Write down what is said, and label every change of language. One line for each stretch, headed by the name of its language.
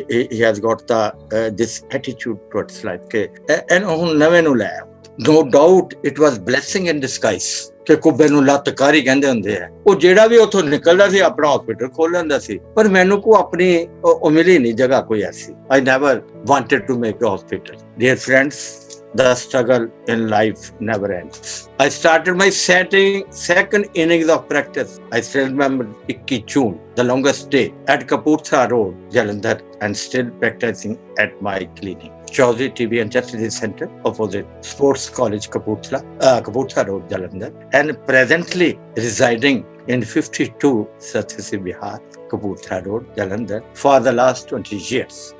English: He has got the this attitude towards life ਕਿ and
Punjabi: ਹੁਣ ਨਵੇਂ ਨੂੰ ਲੈ ਆਓ।
English: No doubt it was blessing in disguise ਕਿ
Punjabi: ਕੁੱਬੇ ਨੂੰ ਲੱਤ ਕਾਰੀ ਕਹਿੰਦੇ ਹੁੰਦੇ ਆ। ਉਹ ਜਿਹੜਾ ਵੀ ਉੱਥੋਂ ਨਿਕਲਦਾ ਸੀ ਆਪਣਾ ਹਸਪੀਟਲ ਖੋਲ ਲੈਂਦਾ ਸੀ, ਪਰ ਮੈਨੂੰ ਕੋ ਆਪਣੀ ਉਹ ਮਿਲੀ ਨਹੀਂ ਜਗ੍ਹਾ ਕੋਈ ਐਸੀ।
English: I never wanted to make a hospital. Dear friends, the struggle in life never ends. I started my second innings of practice. I still remember 21 June, the longest day, at Kapurtha Road, Jalandhar, and still practicing at my clinic, Chaudhary TB and Chest Disease Center, opposite Sports College, Kapurtha Road, Jalandhar, and presently residing in 52 Satyasi Bihar, Kapurtha Road, Jalandhar, for the last 20 years.